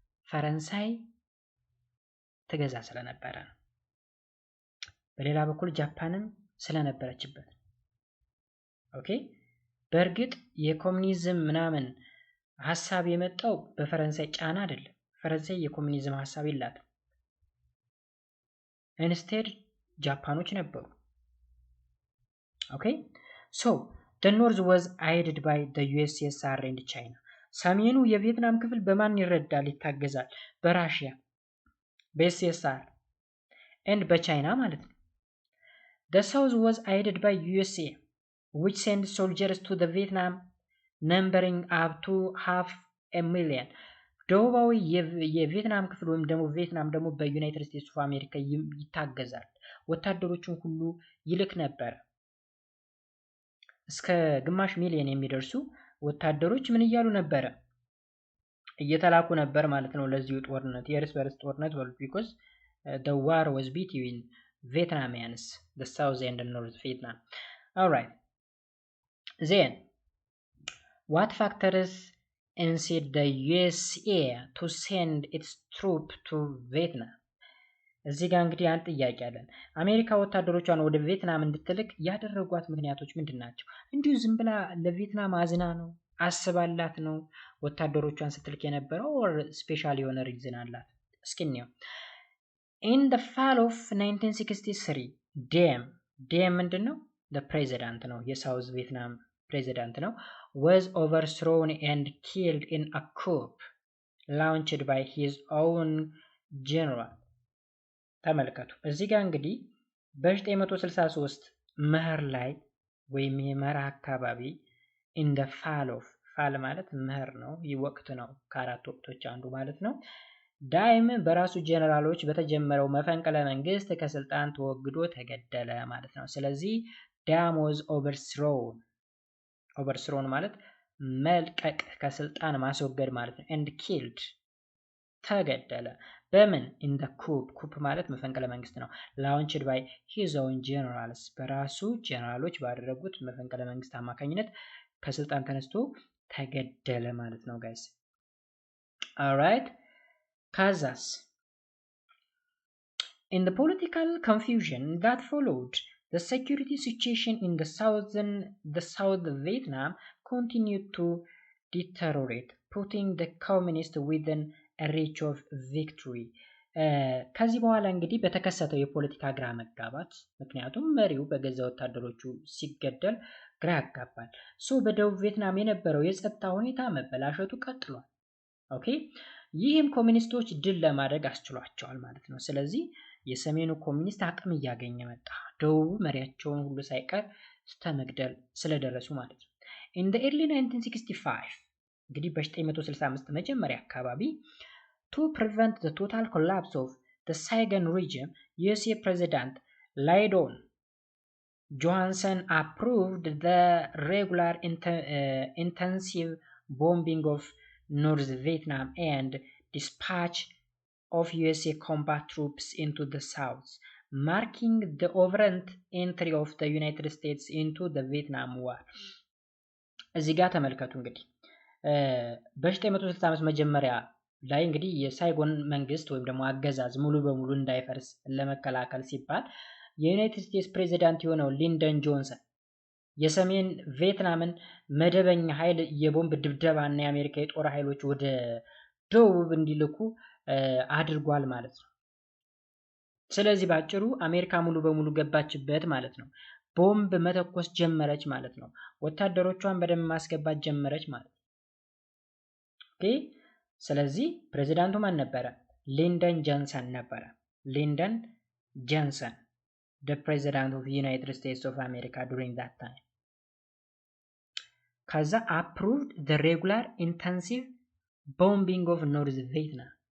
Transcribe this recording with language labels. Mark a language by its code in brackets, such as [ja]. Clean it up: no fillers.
[am] ፈረንሳይ ተገዛ ስለነበረ ነው። በሌላ በኩል ጃፓንም ስለነበረችበት። ኦኬ በእርግጥ የኮሙኒዝም ምናምን ሐሳብ የመጣው በፈረንሳይ ጫና አይደለም። ፈረንሳይ የኮሙኒዝም ሐሳብ የላትም። ኢንስቴድ ጃፓኖች ነበሩ። ኦኬ [en] so the north was aided by the USSR and China. [am] ሰሜኑ የቪየትናም ክፍል በማን ይረዳል ይታገዛል? [en] በራሽያ በኤስኤስአር and [am] በቻይና ማለት ነው። [en] the south was aided by USA which sent soldiers to the Vietnam numbering up to 500,000. [am] ደቡባዊ የቪየትናም ክፍል ወይም ደግሞ ቪየትናም ደግሞ በዩናይትድ ስቴትስ ኦፍ አሜሪካ ይታገዛል። ወታደሮችን ሁሉ ይልክ ነበር። እስከ ግማሽ ሚሊዮን የሚደርሱ ወታደሮች ምን እያሉ ነበረ? እየተላኩ ነበር ማለት ነው ለዚሁ ጦርነት፣ የእርስ በርስ ጦርነት በሉት። [en] because the war was between Vietnamians, the south and the north Vietnam. all right, then what factors incited the USA to send its troops to Vietnam? [am] እዚህ ጋር እንግዲህ አንድ ጥያቄ አለን። አሜሪካ ወታደሮቿን ወደ ቪየትናም እንድትልክ ያደረጓት ምክንያቶች ምንድን ናቸው? እንዲሁ ዝም ብላ ለቪየትናም አዝና ነው? አስባላት ነው ወታደሮቿን ስትልክ የነበረው? ኦር ስፔሻል የሆነ ሪዝን አላት? እስኪ እንየው። [en] in the fall of 1963 [am] ዴም ምንድን ነው? ፕሬዚዳንት ነው፣ የሳውዝ ቪየትናም ፕሬዚዳንት ነው። [en] was overthrown and killed in a coup launched by his own general. [am] ተመልከቱ እዚህ ጋር እንግዲህ በ1963 መኸር ላይ ወይም የመኸር አካባቢ [en] in the fall [am] ማለት መኸር ነው፣ ይህ ወቅት ነው፣ ከአራት ወቅቶች አንዱ ማለት ነው። ዳይም በራሱ ጀነራሎች በተጀመረው መፈንቅለ መንግስት ከስልጣን ተወግዶ ተገደለ ማለት ነው። ስለዚህ ዳም [en] was overthrown [am] ማለት መልቀቅ፣ ከስልጣን ማስወገድ ማለት ነው። [en] and killed [am] ተገደለ በምን? [en] in the coup [am] ማለት መፈንቅለ መንግስት ነው። [en] launched by his own generals [am] በራሱ ጀነራሎች ባደረጉት መፈንቅለ መንግስት አማካኝነት ከስልጣን ተነስቶ ተገደለ ማለት ነው ጋይስ። alright ከዛስ [en] in the political confusion that followed the security situation in the south Vietnam continued to deteriorate putting the communists within a reach of victory. [am] ከዚህ በኋላ እንግዲህ በተከሰተው የፖለቲካ ግራ መጋባት ምክንያቱም መሪው በገዛ ወታደሮቹ ሲገደል ግራ ያጋባል። በደቡብ ቪየትናም የነበረው የጸጥታ ሁኔታ መበላሸቱ ቀጥሏል። ኦኬ ይህም ኮሚኒስቶች ድል ለማድረግ አስችሏቸዋል ማለት ነው። ስለዚህ የሰሜኑ ኮሚኒስት አቅም እያገኘ መጣ፣ ደቡቡ መሪያቸውን ሁሉ ሳይቀር ስተመግደል ስለደረሱ ማለት ነው። [en] in the early 1965 [am] እንግዲህ በ1965 መጀመሪያ አካባቢ [en] to prevent the total collapse of the Saigon regime, USA President Lyndon Johnson approved the regular intensive bombing of North Vietnam and dispatch of USA combat troops into the south, marking the overt entry of the United States into the Vietnam War. [am] እዚህ ጋር ተመልከቱ እንግዲህ በ1960 ዓመት መጀመሪያ ላይ እንግዲህ የሳይጎን መንግስት ወይም ደግሞ አገዛዝ ሙሉ በሙሉ እንዳይፈርስ ለመከላከል ሲባል የዩናይትድ ስቴትስ ፕሬዚዳንት የሆነው ሊንደን ጆንሰን የሰሜን ቪየትናምን መደበኛ ኃይል የቦምብ ድብደባና የአሜሪካ የጦር ኃይሎች ወደ ደቡብ እንዲልኩ አድርጓል ማለት ነው። ስለዚህ ባጭሩ አሜሪካ ሙሉ በሙሉ ገባችበት ማለት ነው። ቦምብ መተኮስ ጀመረች ማለት ነው። ወታደሮቿን በደንብ ማስገባት ጀመረች ማለት ነው። ኦኬ ስለዚህ ፕሬዚዳንቱ ማን ነበረ? [en] ሊንደን ጆንሰን ነበረ። ሊንደን ጆንሰን the president of the United States of America during that time. ከዛ approved the regular intensive bombing of North Vietnam.